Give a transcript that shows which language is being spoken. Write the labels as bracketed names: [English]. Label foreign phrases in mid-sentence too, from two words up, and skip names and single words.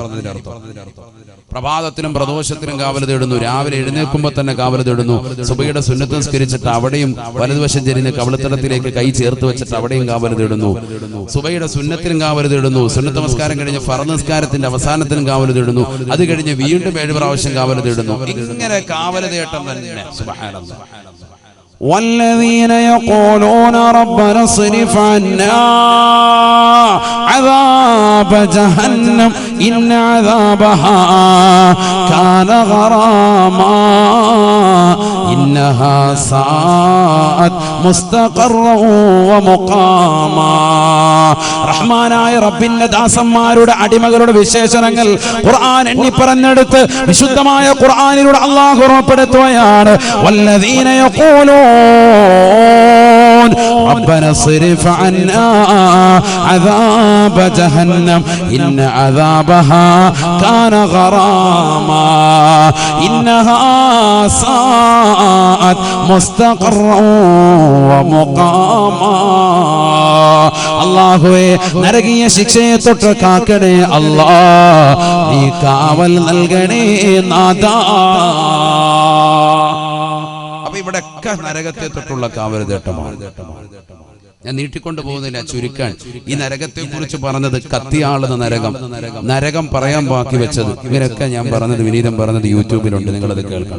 [Malayalam] പ്രഭാതത്തിലും പ്രദോഷത്തിലും കാവൽ തേടുന്നു, രാവിലെ എഴുന്നേൽക്കുമ്പോൾ തന്നെ കാവൽ തേടുന്നു, സുബഹിയുടെ സുന്നത്ത് നിസ്കരിച്ചിട്ട് അവിടെയും വലതുവശം ചെരിഞ്ഞ് കവിളത്തടത്തിലേക്ക് കൈ ചേർത്ത് വെച്ചിട്ട് അവിടെയും കാവൽ തേടുന്നു, സുബഹിയുടെ സുന്നത്തിലും കാവൽ തേടുന്നു, സുന്നത്ത് നമസ്കാരം കഴിഞ്ഞ് ഫർദ് നിസ്കാരത്തിന്റെ അവസാനത്തിലും കാവൽ തേടുന്നു, അത് കഴിഞ്ഞ് വീണ്ടും 7 പ്രാവശ്യം കാവൽ തേടുന്നു. ഇങ്ങനെ കാവൽ തേട്ടം തന്നെ. സുബ്ഹാനല്ലാഹ്. [Arabic] والذين يقولون ربنا اصرف عنا عذاب جهنم إن عذابها كان غراما إنها ساءت مستقرا ومقاما. [Malayalam] റഹ്മാനായ റബ്ബിന്റെ ദാസന്മാരുടെ അടിമകളുടെ വിശേഷണങ്ങൾ ഖുർആൻ എണ്ണി പറഞ്ഞെടുത്ത് വിശുദ്ധമായ ഖുർആനിലൂടെ അല്ലാഹു ഉറപ്പെടുത്തുകയാണ്. [Arabic] والذين يقولون ربنا اصرف عنا عذاب جهنم إن عذابها كان غراما إنها ساءت مستقرا ومقاما. [Malayalam] അല്ലാഹുവേ നരകീയ ശിക്ഷയെ തൊട്ട് കാക്കണേ അല്ലാ. നീ കാവൽ നൽകണേ നാഥാ. അപ്പൊ ഇവിടെയൊക്കെ നരകത്തെ തൊട്ടുള്ള കാവൽ തേട്ടമാണ്. ഞാൻ നീട്ടിക്കൊണ്ട് പോകുന്നില്ല, ചുരുക്കാൻ. ഈ നരകത്തെ കുറിച്ച് പറഞ്ഞത് കത്തിയാളുന്ന നരകം, നരകം പറയാൻ ബാക്കി വെച്ചത്, ഇവരൊക്കെ ഞാൻ പറഞ്ഞത് വിനീതം പറഞ്ഞത് യൂട്യൂബിലുണ്ട്, നിങ്ങളത് കേൾക്കണം.